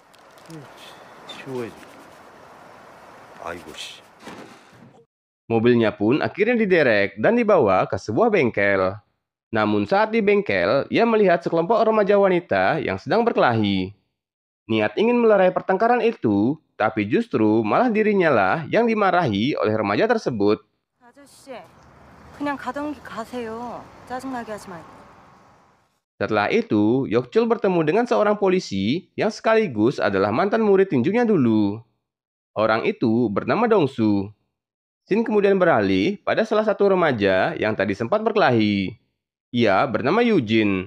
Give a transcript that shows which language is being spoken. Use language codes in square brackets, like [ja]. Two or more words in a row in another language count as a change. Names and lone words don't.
[id] Mobilnya pun akhirnya diderek dan dibawa ke sebuah bengkel. Namun saat di bengkel, ia melihat sekelompok remaja wanita yang sedang berkelahi. Niat ingin melerai pertengkaran itu, tapi justru malah dirinya lah yang dimarahi oleh remaja tersebut. [ko] 그냥 가던 길 가세요. 짜증나게 하지 말고. [id] Setelah itu, Yokchul bertemu dengan seorang polisi yang sekaligus adalah mantan murid tinjunya dulu. Orang itu bernama Dongsu. Scene kemudian beralih pada salah satu remaja yang tadi sempat berkelahi. Ia bernama Eugene.